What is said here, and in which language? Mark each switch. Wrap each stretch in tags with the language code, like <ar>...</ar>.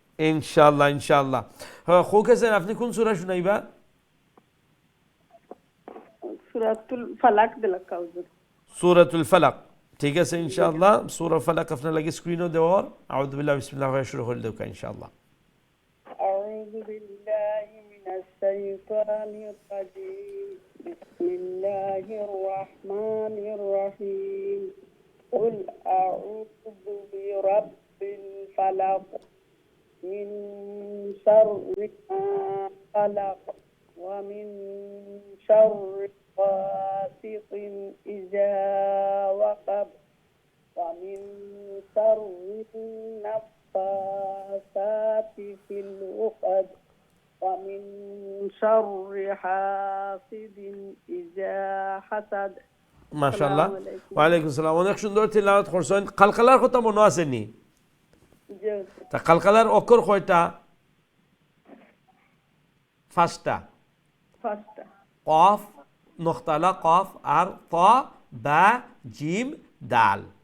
<bn>ইনশাআল্লাহ ইনশাআল্লাহ হ্যাঁ কোকেছেন আপনি কোন সূরা শুনাইবা সূরাতুল ফালাক দিলাকা হুজুর সূরাতুল ফালাক ঠিক আছে ইনশাআল্লাহ সূরা ফালাক আপনার লাগি স্ক্রিনও দেওয়ার আউযু বিল্লাহি বিসমিল্লাহ ওয়া শুরু করে দেব ইনশাআল্লাহ</bn> <ar>আউযু বিল্লাহি মিনাশ শাইতানির রাজীম বিসমিল্লাহির রাহমানির রহিম قل أعوذ برب الفلق من شر ما خلق ومن شر غاسق إذا وقب ومن شر النفاثات في العقد ومن شر حاسد إذا حسد</ar> <bn>মাশাআল্লাহ ওয়ালাইকুম আসসালাম অনেক সুন্দর তিলাওয়াত করছেন কালকালার কথা মনে আছে নি তা কালকালার অক্ষর কয়টা পাঁচটা কফ নক্তালা কফ আর ত বা জিম দাল</bn>